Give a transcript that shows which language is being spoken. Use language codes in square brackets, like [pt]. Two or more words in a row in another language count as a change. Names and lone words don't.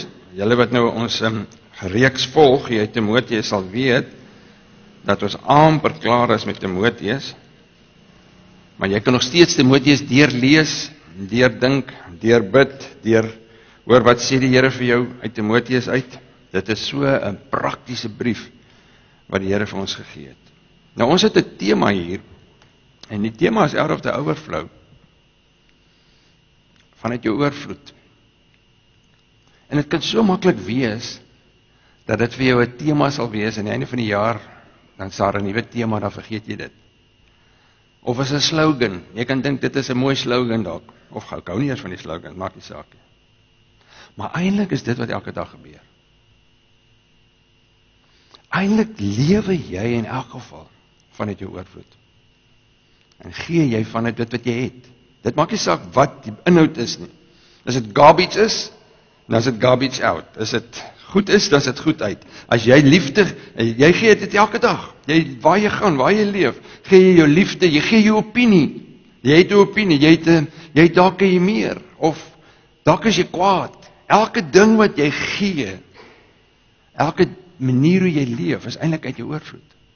[af] Julle wat nou ons reeks volg, jy Timoteus sal weet, dat ons amper klaar is met Timoteus, maar jy kan nog steeds Timoteus deurlees, deurdink, deurbid, hoor wat sê die Here vir jou uit Timoteus uit. Dit is so 'n praktiese brief wat die Here vir ons gegee het. Nou ons het 'n tema hier, en die tema is [en] out of the overflow, [af] vanuit jou oorvloed. En dit kan so maklik wees, dat dit vir jou 'n tema sal wees, aan die einde van die jaar, dan sal daar 'n nuwe tema, dan vergeet jy dit. Of is 'n slogan, jy kan dink dit is 'n mooi slogan dalk, of ek hou nie eers van die slogan, maak nie saak nie. Maar eintlik is dit wat elke dag gebeur. Eintlik lewe jy in elk geval vanuit jou oorvloed. En gee jy vanuit dit wat jy het. Dit maak nie saak wat die inhoud is nie. As dit garbage is, dan is dit [en] garbage out. [af] As dit goed is, dan is dit goed uit. As jy liefde, jy gee dit elke dag. Waar jy gaan, waar jy leef, gee jy jou liefde, jy gee jou opinie. Jy het 'n opinie, jy het dalk jy meer, of dalk is jy kwaad. Elke ding wat jy gee, elke manier hoe jy leef, is eintlik uit jou oorvloed.